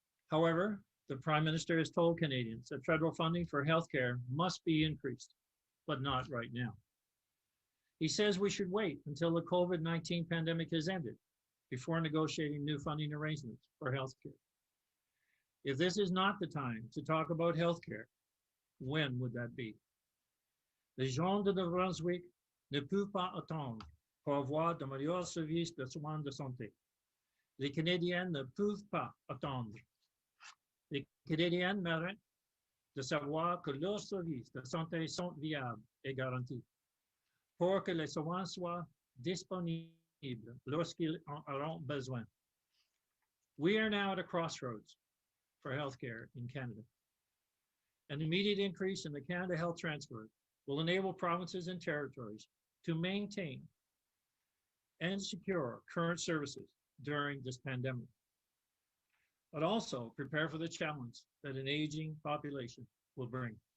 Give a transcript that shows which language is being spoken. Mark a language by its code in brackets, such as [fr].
[en] However, the Prime Minister has told Canadians that federal funding for healthcare must be increased, but not right now. He says we should wait until the COVID-19 pandemic has ended before negotiating new funding arrangements for healthcare. If this is not the time to talk about healthcare, when would that be? [fr] Les gens de New Brunswick ne peuvent pas attendre pour avoir de meilleurs services de soins de santé. Les Canadiens ne peuvent pas attendre. Les Canadiens méritent de savoir que leurs services de santé sont viables et garantis pour que les soins soient disponibles lorsqu'ils en auront besoin. [en] We are now at a crossroads for healthcare in Canada. An immediate increase in the Canada Health Transfer will enable provinces and territories to maintain and secure current services during this pandemic, but also prepare for the challenge that an aging population will bring.